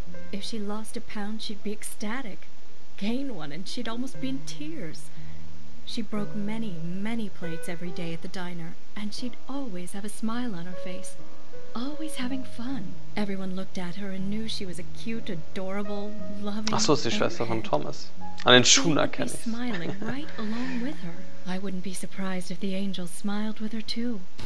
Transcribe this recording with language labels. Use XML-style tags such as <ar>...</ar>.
<en>If she lost a pound, she'd be ecstatic. Gain one, and she'd almost be in tears. She broke many, many plates every day at the diner, and she'd always have a smile on her face. Always having fun. Everyone looked at her and knew she was a cute, adorable, loving</en> <de>Ach so, ist die Schwester von Thomas. An den Schuhen erkenne ich.</de> <en>Smiling right along with her. I wouldn't be surprised if the angels smiled with her too.</en>